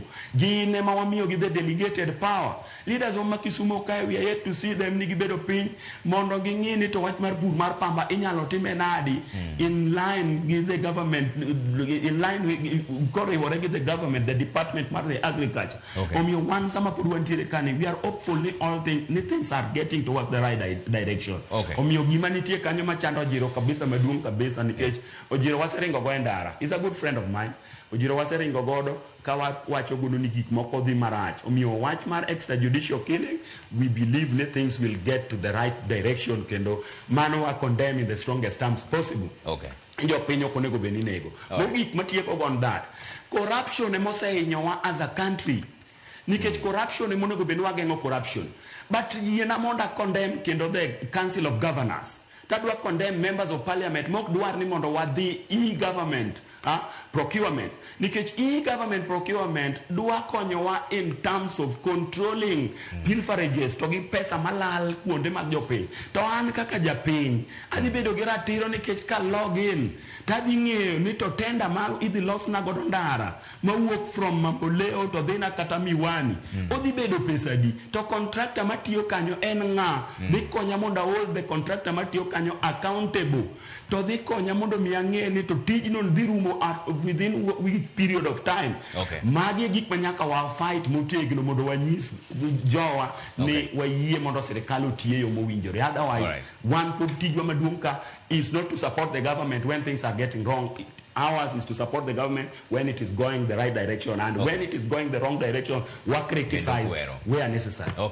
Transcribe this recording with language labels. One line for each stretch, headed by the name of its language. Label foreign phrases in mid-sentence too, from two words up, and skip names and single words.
Luo (Kenya and Tanzania): Gin ema wamiyo gi
English: the delegated power.
Luo (Kenya and Tanzania): Leaders wa Kisumu ka,
English: we are yet to see them
Luo (Kenya and Tanzania): nigi bedo piny mondo ging'i ni to wach mar pur mar pamba inyalo time nadi
English: in line with the government, in line with
Luo (Kenya and Tanzania): koriwore gi
English: the government, the department
Luo (Kenya and Tanzania): mar
English: the agriculture.
Luo (Kenya and Tanzania): Omiyo wan sama pod wantiere kani
English: we are hopeful ni all things are getting towards the right direction.
Luo (Kenya and Tanzania): Omiyo gima nitie kanyo machando Ojiro kabisa maduong' kabisa nikech Ojiro waseringo go endara.
English: He's a good friend of mine.
Luo (Kenya and Tanzania): Ojiro waseringo godo ka wacho godo ni gik moko dhi marach. Omiyo wach mar
English: extrajudicial killing, we believe that things will get to the right direction
Luo (Kenya and Tanzania): kendo mano wa
English: condemn in the strongest terms possible.
Luo (Kenya and Tanzania): Jo piny ok onego bed ni nego. Mogik matieko
English: on that. Corruption emosehinyowa as a country.
Luo (Kenya and Tanzania): Nikech corruption emonego bed ni wageng'o corruption. But yiena monda condemn kendo
English: the Council of Governors.
Luo (Kenya and Tanzania): Tadwa condemn members of parliament mok dwar ni mondo wadhi
English: e-government procurement
Luo (Kenya and Tanzania): nikech
English: e-government procurement
Luo (Kenya and Tanzania): dwa konyowa
English: in terms of controlling pilferages
Luo (Kenya and Tanzania): to gi pesa malal kuonde mag jopiny. To an kaka japiny adhi bedo gi ratiro nikech ka login tadhi ng'eyo ni to tenda ma idhi losna godo ndara mawuok from Mamboleo to dhina kata Miwani odhi bedo pesa di, to contractor matiyo kanyo en ng'a? Dhi konya mondo
English: hold the contractor
Luo (Kenya and Tanzania): matiyo kanyo accountable, to dhi konya mondo mi ang'e ni to tijno dhi rumo
English: within week period of time.
Luo (Kenya and Tanzania): Magi gik manyaka wa fight motegno mondo wanyis jowa ni wayie mondo sirikal otiye yo mowinjore.
English: Otherwise
Luo (Kenya and Tanzania): one pod tijwa maduong' ka
English: is not to support the government when things are getting wrong. Ours is to support the government when it is going the right direction, and when it is going the wrong direction, we criticize where necessary.